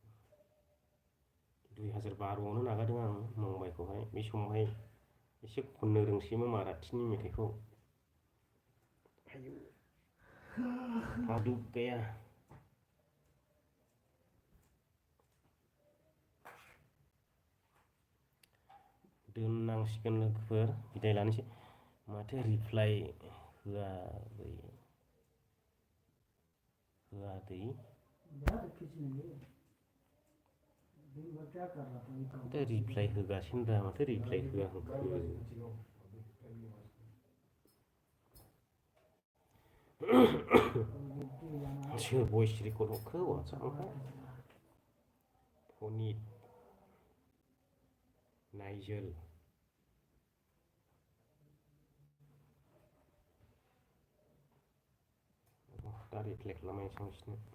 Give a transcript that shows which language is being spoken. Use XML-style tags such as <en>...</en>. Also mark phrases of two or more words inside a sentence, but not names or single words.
<brx>2012आवनो नागारदों आं मुम्बाइखौहाय बे समावहाय एसे खननो रोंसैमोन माराठिनि मेथाइखौ हादुब गया दोननांसिगोन लोगोफोर बिदाय लानोसै माथो रिप्लाइ होआ दै</brx> <hi>यार खींचेंगे दिन भर क्या कर रहा था</hi> <brx>माथो रिप्लाइ होगासिनो दा माथो रिप्लाइ होआ होखो सोर</brx> <en>voice record</en> <brx>हरखो वाट्सएपआव फनित नाइजोल दा रिप्लाइ खालामनायसै बिसोरनो</brx>